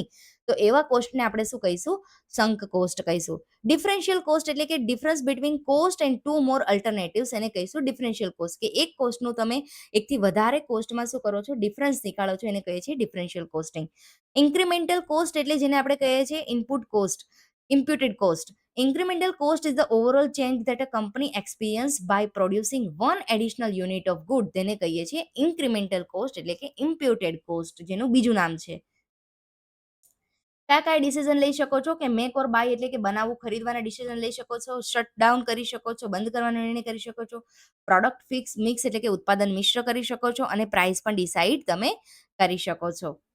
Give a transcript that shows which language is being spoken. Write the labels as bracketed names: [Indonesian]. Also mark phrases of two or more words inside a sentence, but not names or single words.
[Gujarati] તો એવા કોસ્ટને આપણે શું કહીશું? [English] sunk cost [Gujarati] કહીશું. [English] differential cost [Gujarati] એટલે કે [English] difference between cost and two more alternatives, [Gujarati] એને કહીશું [English] differential cost. [Gujarati] કે એક કોસ્ટનું તમે એકથી વધારે કોસ્ટમાં શું કરો છો, ડિફરન્સ નીકાળો છો, એને કહીએ છીએ [English] differential costing. incremental cost [Gujarati] એટલે જેને આપણે કહીએ છીએ [English] input cost, imputed cost. Incremental cost is the overall change that a company experience by producing one additional unit of good. [Gujarati] તેને કહીએ છીએ [English] incremental cost [Gujarati] એટલે કે [English] imputed cost, [Gujarati] જેનું બીજું નામ છે. કયા કયા ડિસિઝન લઈ શકો છો? કે [English] make or buy [Gujarati] એટલે કે બનાવવું, ખરીદવાના ડિસિઝન લઈ શકો છો, [English] shut down [Gujarati] કરી શકો છો, બંધ કરવાનો નિર્ણય કરી શકો છો, [English] product fix mix [Gujarati] એટલે કે ઉત્પાદન મિશ્ર કરી શકો છો અને પ્રાઇસ પણ ડિસાઇડ તમે કરી શકો છો.